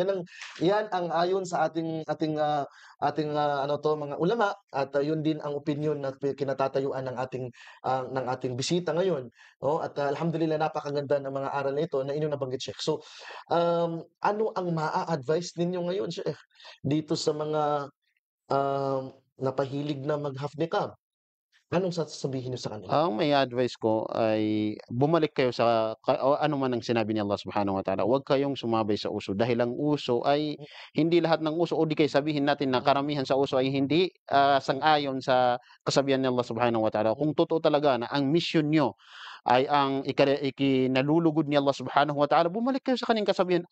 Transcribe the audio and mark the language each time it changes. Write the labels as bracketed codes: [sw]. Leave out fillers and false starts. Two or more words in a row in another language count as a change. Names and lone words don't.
[tl] Yan ang ayon sa ating, ano 'to, mga ulama at, yun din ang opinyon na kinatatayuan ng ating bisita ngayon, 'no? At, alhamdulillah napakaganda ng mga aral na ito na inyong nabanggit, Sheikh. So, ano ang maa-advice ninyo ngayon, Sheikh, dito sa mga, napahilig na mag-half niqab? Anong sasabihin niyo sa kanila? Ang mai-a-advice ko ay bumalik kayo sa o ano man ang sinabi ni Allah [ar] سبحانه وتعالى, [tl] huwag kayong sumabay sa uso dahil ang uso ay hindi lahat ng uso o di kaya sabihin natin na karamihan sa uso ay hindi, sang-ayon sa kasabihan ni Allah [ar] سبحانه وتعالى. [tl] Kung totoo talaga na ang mission niyo ay ang ikinalulugod ni Allah [ar] سبحانه وتعالى, [tl] bumalik kayo sa kaniyang kasabihan.